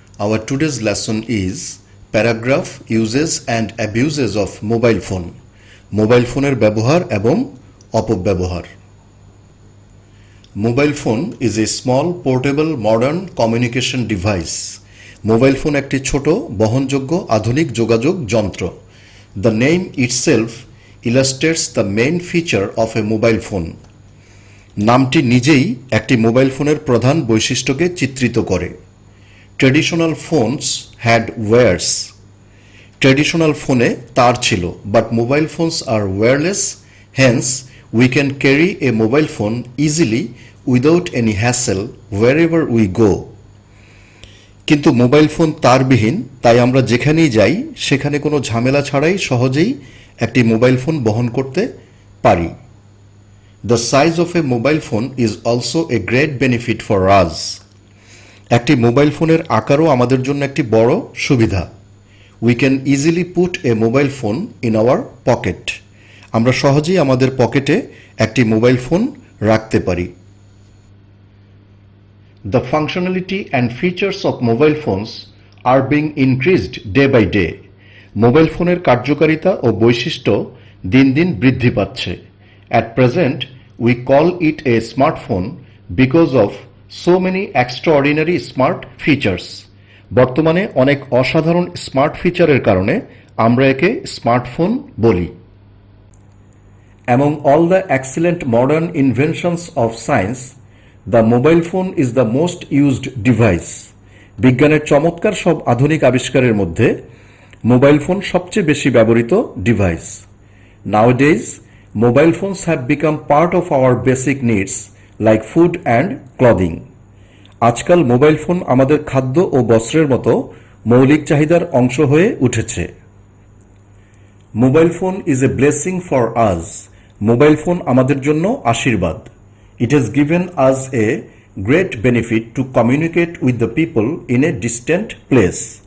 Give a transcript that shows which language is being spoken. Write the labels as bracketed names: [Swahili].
[English] Our today's lesson is paragraph uses and abuses of mobile phone. [Bangla] Mobile ফোনের ব্যবহার এবং অপব্যবহার। [English] Mobile phone is a small portable modern communication device. [Bangla] Mobile phone একটি ছোট বহনযোগ্য আধুনিক যোগাযোগ যন্ত্র। [English] The name itself illustrates the main feature of a mobile phone. [Bangla] নামটি নিজেই একটি মোবাইল ফোনের প্রধান বৈশিষ্ট্যকে চিত্রিত করে। [English] Traditional phones had wires. [Bangla] Traditional ফোনে তার ছিল, [English] But mobile phones are wireless, hence we can carry a mobile phone easily without any hassle wherever we go. [Bangla] কিন্তু মোবাইল ফোন তারবিহীন, তাই আমরা যেখানেই যাই সেখানে কোনো ঝামেলা ছাড়াই সহজেই একটি মোবাইল ফোন বহন করতে পারি। [English] The size of a mobile phone is also a great benefit for us. [Bangla] একটি মোবাইল ফোনের আকারও আমাদের জন্য একটি বড় সুবিধা। [English] We can easily put a mobile phone in our pocket. [Bangla] আমরা সহজেই আমাদের পকেটে একটি মোবাইল ফোন রাখতে পারি। [English] The functionality and features of mobile phones are being increased day by day. [Bangla] Mobile ফোনের কার্যকারিতা ও বৈশিষ্ট্য দিন দিন বৃদ্ধি পাচ্ছে। [English] At present, we call it a smartphone because of so many extraordinary smart features. [Bangla] বর্তমানে অনেক অসাধারণ স্মার্ট ফিচারের কারণে আমরা একে স্মার্টফোন বলি। [English] Among all the excellent modern inventions of science, the mobile phone is the most used device. [Bangla] বিজ্ঞানের চমৎকার সব আধুনিক আবিষ্কারের মধ্যে মোবাইল ফোন সবচেয়ে বেশি ব্যবহৃত device. [English] Nowadays, mobile phones have become part of our basic needs like food and clothing. [Bangla] আজকাল মোবাইল ফোন আমাদের খাদ্য ও বস্ত্রের মতো মৌলিক চাহিদার অংশ হয়ে উঠেছে। [English] Mobile phone is a blessing for us. [Bangla] Mobile phone আমাদের জন্য আশীর্বাদ। [English] It has given us a great benefit to communicate with the people in a distant place.